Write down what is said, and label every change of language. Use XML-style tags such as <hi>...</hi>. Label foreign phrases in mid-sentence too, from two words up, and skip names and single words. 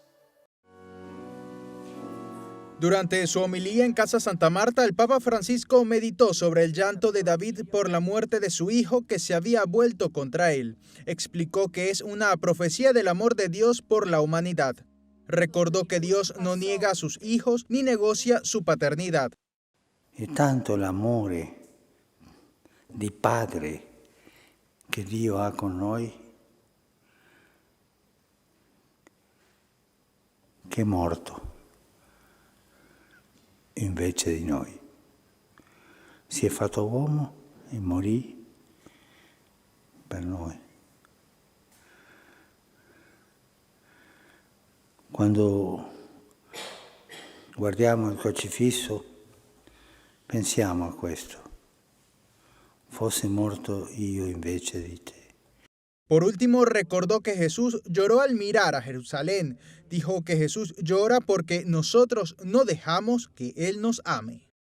<es>Durante su homilía en Casa Santa Marta, el Papa Francisco meditó sobre el llanto de David por la muerte de su hijo que se había vuelto contra él. Explicó que es una profecía del amor de Dios por la humanidad. Recordó que Dios no niega a sus hijos ni negocia su paternidad.</es> <it>È tanto l'amore di Padre che Dio ha con noi, che è morto invece di noi. Si è fatto uomo e morì per noi. Quando guardiamo il crocifisso, pensiamo a questo. Fosse morto io invece di te.</it> <es>Por último, recordó que Jesús lloró al mirar a Jerusalén. Dijo que Jesús llora porque nosotros no dejamos que Él nos ame.</es>